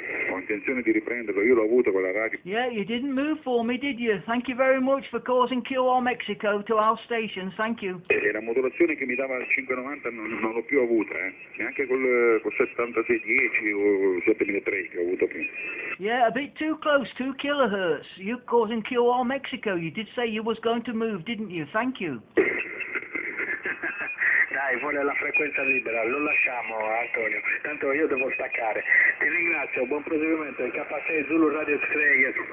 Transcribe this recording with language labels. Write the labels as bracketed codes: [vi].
[it] Ho intenzione di riprenderlo, io l'ho avuto con la radio. [en] Yeah, you didn't move for me, did you? Thank you very much for causing QR Mexico to our stations, thank you. [it] E la modulazione che mi dava il 590 non l'ho più avuta, neanche col 7610 o 7003 che ho avuto prima. [en] Yeah, a bit too close, 2 kilohertz. You're causing QR Mexico. You did say you was going to move, didn't you? Thank you. [it] Dai, vuole la frequenza libera, lo lasciamo Antonio, tanto io devo staccare. Ti ringrazio, buon proseguimento, il K6 Zulu Radio X-Ray.